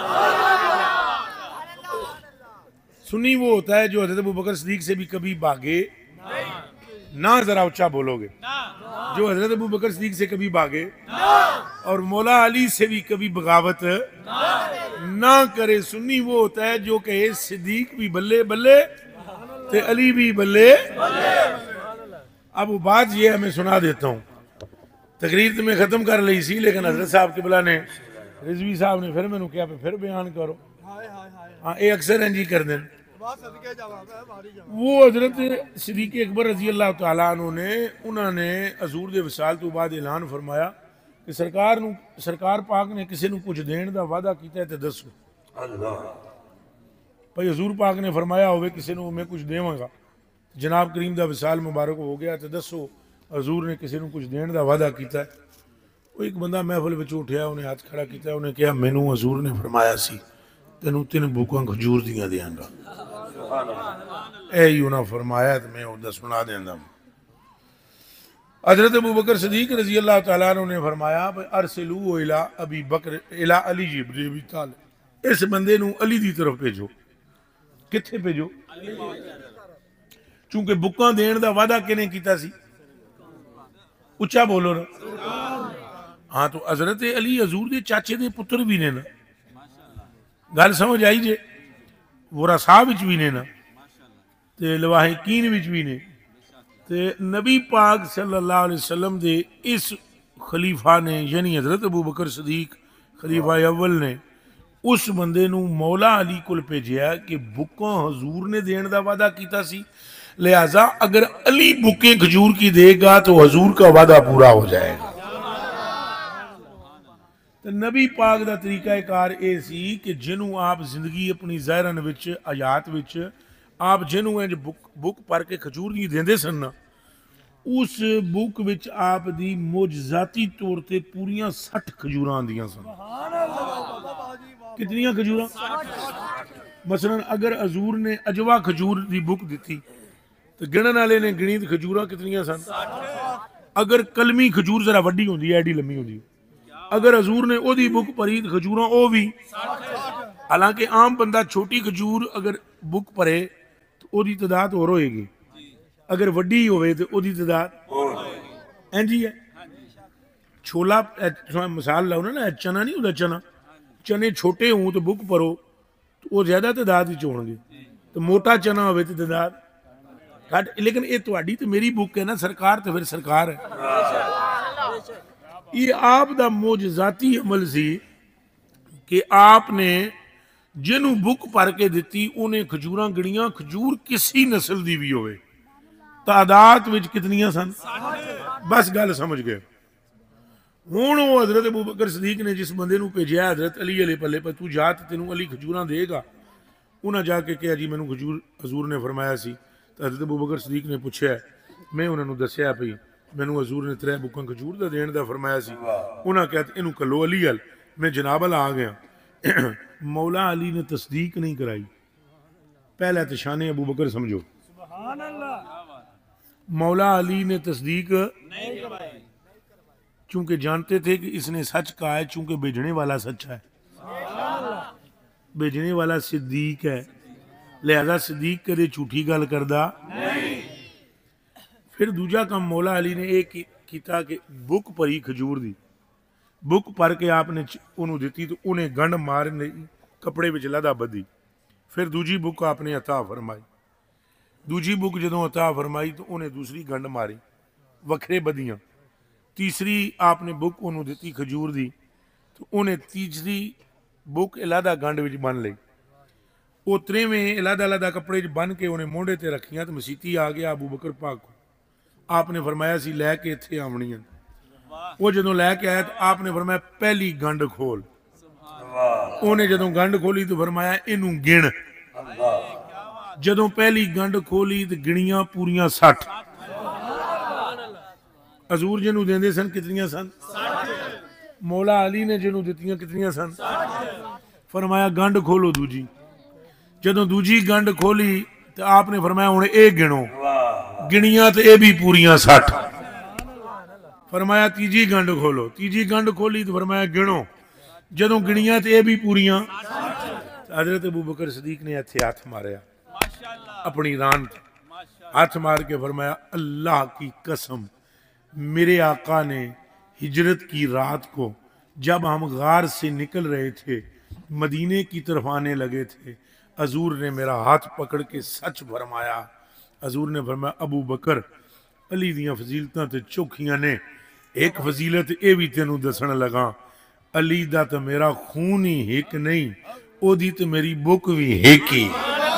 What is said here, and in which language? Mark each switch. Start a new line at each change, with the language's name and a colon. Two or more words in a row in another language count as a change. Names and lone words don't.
Urdu: سنی وہ ہوتا ہے جو حضرت ابو بکر صدیق سے بھی کبھی بھاگے نہ ذرا اونچا بولو گے جو حضرت ابو بکر صدیق سے کبھی بھاگے اور مولا علی سے بھی کبھی بغاوت نہ کرے سنی وہ ہوتا ہے جو کہے صدیق بھی
Punjabi: بلے بلے تے علی بھی بلے
Urdu: اب وہ بات یہ میں سنا دیتا ہوں تقریر تو میں ختم کر لی سی لیکن حضرت صاحب قبلہ نے رضوی صاحب نے پھر میں نے کیا پھر بیان کرو ہاں یہ اکثر انجی کر دیں
Punjabi: وہ حضرت صدیق اکبر رضی اللہ تعالیٰ عنہ نے انہوں نے حضور دے وصال تو بعد اعلان فرمایا کہ سرکار پاک نے کسی نو کچھ دین دا وعدہ کیتا ہے تے دسو بھئی حضور پاک نے فرمایا ہوئے کسی نو میں کچھ دیواں گا جناب کریم دا وصال مبارک ہو گیا تے دسو حضور نے کسی نو کچھ دین دا وعدہ کیتا ہے وہ ایک بندہ محفل وچ اٹھیا انہیں ہاتھ کھڑا کیتا ہے انہیں کہا مینوں حضور نے فرمایا سی تینوں 3 بوکاں کھجور دیاں دیاں گا اے انہاں فرمایا تو میں وہ سنا دینا.
Urdu: حضرت ابوبکر صدیق رضی اللہ تعالیٰ عنہ نے فرمایا
Arabic: ارسلو الی ابی بکر الی علی بن ابی طالب,
Punjabi: اس بندے نو علی دی طرف بھیجو. کتھے بھیجو؟ چونکہ بکاں دین دا وعدہ کنے کیتا سی؟
Urdu: اچھا بولو نا.
Punjabi: ہاں تو حضرت علی حضور دے چاچے دے پتر بھی نے نا, گل سمجھ آئی جے, ورثاء وچ بھی نے نا, تے لواحقین وچ بھی نے. تے نبی پاک صلی اللہ علیہ وسلم دے اس خلیفہ نے یعنی حضرت ابوبکر صدیق خلیفہ اول نے اس بندے نو مولا علی کول بھیجیا کہ بکاں حضور نے دین دا وعدہ کیتا سی,
Urdu: لہذا اگر علی بکیں کھجور کی دے گا تو حضور کا وعدہ پورا ہو جائے گا.
Punjabi: تو نبی پاک دا طریقہ کار اے سی کہ جنوں آپ زندگی اپنی ظاہرن وچ آیات وچ آپ جنوں انج بک پر کے کھجور دی دیندے سن نا, اس بک وچ آپ دی معجزاتی طور تے پوریاں 60 کھجوراں آندیاں سن. کتنیاں کھجوراں؟ مثلا اگر حضور نے اجوا کھجور دی بک دیتی تو گنن والے نے گنی تے کھجوراں کتنیاں سن؟ اگر کلمی کھجور ذرا وڈی ہوندی ہے, ایڈی لمبی ہوندی, اگر حضور نے او دی بک پڑھی تو کھجوراں او بھی. حالانکہ عام بندہ چھوٹی کھجور اگر بک پڑھے تو او دی تعداد اور ہوئے گی, اگر وڈی ہوئے تو او دی تعداد اینجی ہے. چھولا مثال لاؤ نا, چنا نہیں ہوتا, چنے چھوٹے ہوں تو بک پڑھو تو وہ زیادہ تعداد ہی ہون گے, تو موٹا چنا ہوئے تو تعداد گھٹ. لیکن یہ تہاڈی تے میری بک ہے نا, سرکار تو پھر سرکار ہے. یہ آپ دا معجزاتی عمل سی کہ آپ نے جنوں بک پڑھ کے دیتی انہیں کھجوراں گڑیاں, کھجور کسی نسل دی بھی ہوئے, تعداد وچ کتنیاں سن؟ بس گل سمجھ گئے. ہوں وہ حضرت ابوبکر صدیق نے جس بندے نو بھیجیا حضرت علی علیہ پلے پر, تو جا تے تینوں علی کھجوراں دے گا. انہاں جا کے کہا جی مینوں کھجور حضور نے فرمایا سی. تو حضرت ابوبکر صدیق نے پوچھا, میں انہاں نو دسیا پئی مینوں حضور نے 3 بکاں کھجور دا دین دا فرمایا سی. انہاں کہا اینوں کلو علی ال, میں جناب ال آ گیا. مولا علی نے تصدیق نہیں کرائی. پہلا تو شان ابوبکر سمجھو, مولا علی نے تصدیق نہیں کرائی,
Urdu: چونکہ جانتے تھے کہ اس نے سچ کہا ہے,
Punjabi: چونکہ بھیجنے والا سچا ہے, بھیجنے والا صدیق ہے, لہذا صدیق کدے جھوٹی گل کردا نہیں. پھر دوجا کام مولا علی نے ایک کیتا کہ بک پڑھی کھجور دی, بک پڑھ کے آپ نے انہوں دیتی تو انہیں گنڈ مارنے کپڑے وچ لدا بدی. پھر دوجی بک آپ نے عطا فرمائی, دوجی بک جدوں عطا فرمائی تو انہیں دوسری گنڈ ماری, وکھرے بدیاں. تیسری آپ نے بک انہوں دیتی کھجور دی تو انہیں تیسری بک علیحدہ گنڈ وچ بن لئی. وہ 3ویں علیحدہ کپڑے وچ بن کے انہیں مونڈے تے رکھیاں. تو مسیتی آ گیا ابو بکر پاک کو, آپ نے فرمایا سی لے کے اتھے آونیاں. وہ جدوں لے کے آیا تو آپ نے فرمایا پہلی گنڈ کھول. انہیں جدوں گنڈ کھولی تو فرمایا اینوں گن. جدوں پہلی گنڈ کھولی تو گنیاں پوریاں 60. حضور جنوں دیندے سن کتنیاں سن؟ مولا علی نے جنوں دیتیاں کتنیاں سن؟ فرمایا گنڈ کھولو دوجی. جدوں دوجی گنڈ کھولی تو آپ نے فرمایا ہن اے گنو, گنیاں تو اے بھی پوریاں 60. فرمایا تیجی گنڈ کھولو, تیجی گنڈ کھولی تو فرمایا گنو, جدوں گنیاں تو اے بھی پوریاں.
Urdu: حضرت ابوبکر صدیق نے
Punjabi: ہتھے ہاتھ ماریا اپنی ران,
Urdu: ہاتھ مار کے فرمایا اللہ کی قسم, میرے آقا نے ہجرت کی رات کو جب ہم غار سے نکل رہے تھے مدینے کی طرف آنے لگے تھے, حضور نے میرا ہاتھ پکڑ کے سچ فرمایا.
Punjabi: حضور نے فرمایا ابو بکر علی دیاں فضیلتاں تے چوکھیاں نے, ایک فضیلت اے بھی تینوں دسن لگا, علی دا تے میرا خون ہی ایک نہیں, او دی تے میری بک بھی ایک ہی.